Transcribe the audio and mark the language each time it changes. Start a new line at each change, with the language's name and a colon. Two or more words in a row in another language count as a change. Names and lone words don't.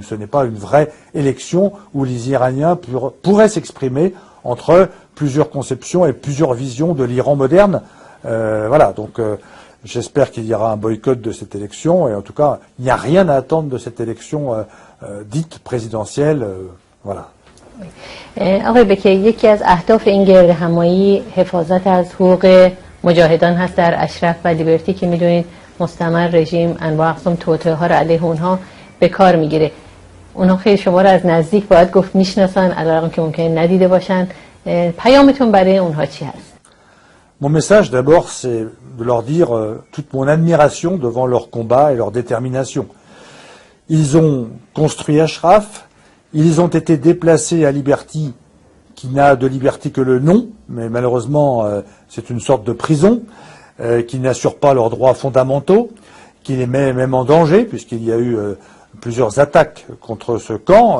French: Ce n'est pas une vraie élection où les Iraniens pourraient s'exprimer entre plusieurs conceptions et plusieurs visions de l'Iran moderne. Donc j'espère qu'il y aura un boycott de cette élection et en tout cas, il n'y a rien à attendre de cette élection dite présidentielle. Voilà.
Persian: آقای بکی، یکی از اهداف این گرد همایی حفاظت از حقوق مجاهدان هست در اشرف و لیبرتی که میدونید مستمر رژیم انواع اقسام توطئه ها را علیه اونها به کار میگیره. اونها خیلی شما را از نزدیک باید گفت میشناسن، علیرغم که ممکنه ندیده باشن. پیامتون برای اونها چی هست؟
French: Mon message d'abord c'est de leur dire toute mon admiration devant leur combat et leur détermination. Ils ont construit Ashraf. Ils ont été déplacés à Liberty, qui n'a de liberté que le nom, mais malheureusement c'est une sorte de prison, qui n'assure pas leurs droits fondamentaux, qui les met même en danger, puisqu'il y a eu plusieurs attaques contre ce camp.